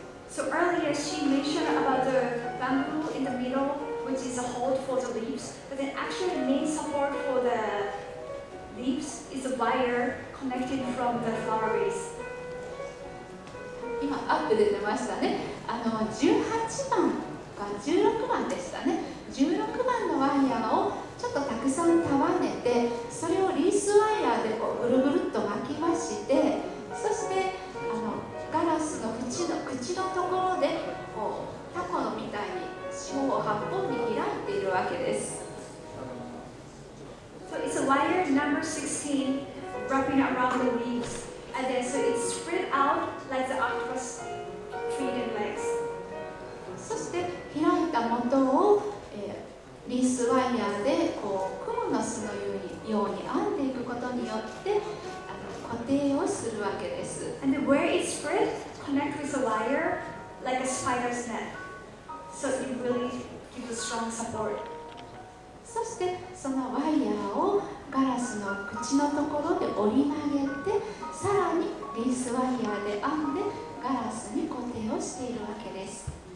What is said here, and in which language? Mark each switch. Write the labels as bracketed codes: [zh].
[en] So earlier she mentioned about the bamboo in the middle, which is a hold for the leaves, but then actually the main support for the leaves is a wire connected from the flower base. [ja] 今アップで出ましたね。18番か16番でしたね。 16番のワイヤーをちょっとたくさん束ねて、それをリースワイヤーでこうぐるぐるっと巻きまして、そしてガラスの口のところでこうタコのみたいに四方八方に開いているわけです。 [en] So it's a wire number 16 wrapping around the leaves, and then so it's spread out like the octopus feet and legs. [ja] そして開いた元を、リースワイヤーでこうクモの巣のように編んでいくことによって固定をするわけです。 [en] And then where it's spread, connect with the wire like a spider's net. So it really gives a strong support. [ja] そしてそのワイヤーをガラスの口のところで折り曲げて、さらにリースワイヤーで編んでガラスに固定をしているわけです。